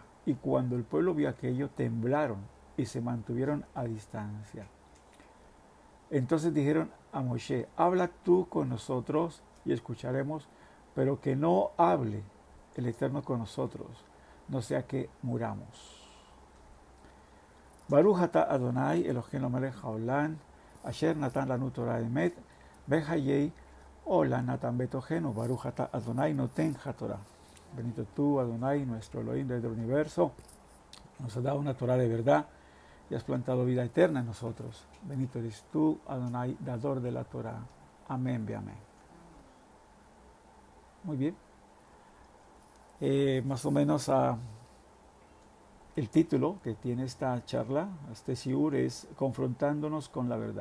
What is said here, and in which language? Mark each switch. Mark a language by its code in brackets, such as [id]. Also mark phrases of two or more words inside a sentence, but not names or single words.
[es] Y cuando el pueblo vio aquello, temblaron y se mantuvieron a distancia. Entonces dijeron a Moshe: habla tú con nosotros y escucharemos, pero que no hable el Eterno con nosotros, no sea que muramos. [he] ברוך אתה אדני אלהינו מלך העולם אשר נתן לנו תורת אמת וחיי עולם נתן בתוכנו ברוך אתה אדני נותן התורה. [es] Bendito tú, Adonai, nuestro Elohim del universo, nos has dado una Torah de verdad y has plantado vida eterna en nosotros. Bendito eres tú, Adonai, dador de la Torah. Amén, amén. Muy bien. Más o menos el título que tiene esta charla, este shiur, es Confrontándonos con la verdad.